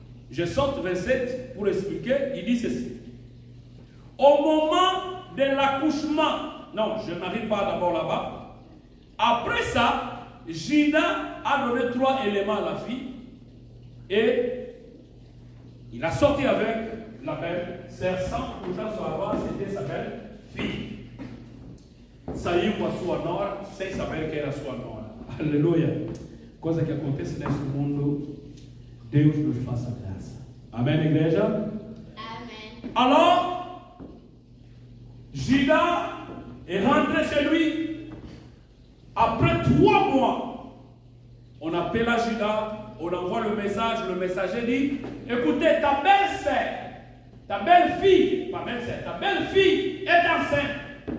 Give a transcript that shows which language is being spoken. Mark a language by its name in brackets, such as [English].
[French] Je saute 27 pour expliquer. Il dit ceci. Au moment de l'accouchement, non, je n'arrive pas d'abord là-bas. Après ça, Judas a donné 3 éléments à la fille et il a sorti avec la belle sœur sans pourtant savoir c'était sa belle fille. [Portuguese] Saiu com a sua nora sem saber que era sua nora. Aleluia. Coisa que acontece nesse mundo, Deus nos faça graça. Amém, igreja? Amém. [French] Alors, Judas est rentré chez lui. Après 3 mois, on appelle à Judas, on envoie le messager dit, écoutez, ta belle-sœur, ta belle-fille, pas belle-sœur, ta belle-fille est enceinte.